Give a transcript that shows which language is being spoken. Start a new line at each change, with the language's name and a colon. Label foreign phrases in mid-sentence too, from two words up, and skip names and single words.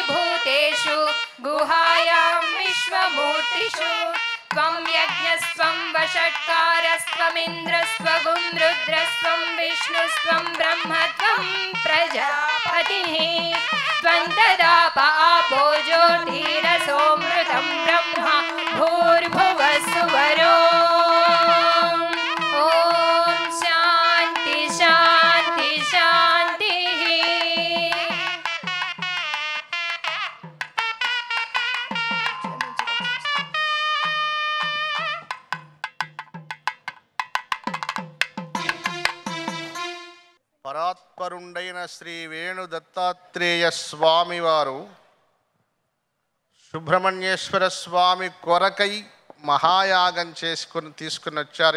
Sanskrit: भूतेषु गुहायां विश्वमूर्तिषु त्वं यज्ञस्त्वं वषट्कारस्त्वमिन्द्रस्त्वगुं रुद्रस्त्वं विष्णुस्त्वं ब्रह्मत्वं प्रजापतिः त्वं तदाप आपो ज्योतिरसोऽमृतं ब्रह्मा भूर्भुवः सुवरो ॐ शान्ति शान्ति शान्तिः
Telugu: పరాత్పరుండైన శ్రీ వేణు దత్తాత్రేయ స్వామి వారు సుబ్రహ్మణ్యేశ్వర స్వామి కొరకై మహాయాగం తీసుకుని వచ్చారు.